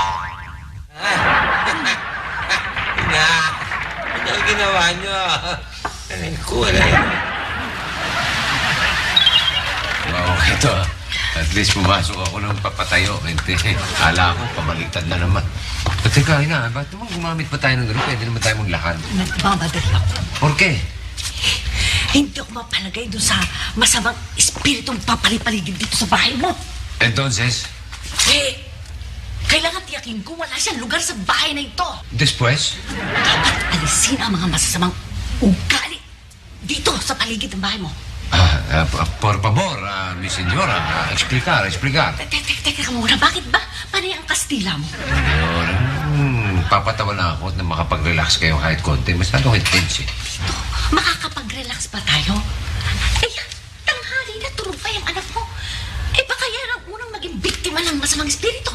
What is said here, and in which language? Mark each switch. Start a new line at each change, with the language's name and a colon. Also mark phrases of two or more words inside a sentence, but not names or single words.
Filipino: Ina, ano ang ginawa niyo? Ay, wala. Wow, ito ah.
English: At least
Filipino: pumasok ako ng papatayo. Hindi, ala ko, pabaliktad na naman. At teka, ina, ba't naman gumamit pa tayo ng gano'n? Pwede naman tayo maglakad. Nagmamadali ako.
Spanish: Por qué?
Filipino: Hindi ako mapalagay doon sa masamang espiritong papalipaligid dito sa bahay mo.
Spanish: Entonces,
Filipino: Eh, kailangan tiyakin ko wala siyang lugar sa bahay na ito.
Spanish: después,
Filipino: Dapat alisin ang mga masasamang ugali dito sa paligid ng bahay mo.
Spanish: por favor, mi señora, explicar.
Filipino: Teka muna, bakit ba? Panay ang Kastila mo? Señor, papatawa na ako na makapag-relax kayo kahit konti. Masyadong intense eh. Ito, makakapag-relax pa tayo? Eh, tanghali na tulog pa yung anak mo. Eh, baka yan ang unang maging biktima ng masamang espiritu.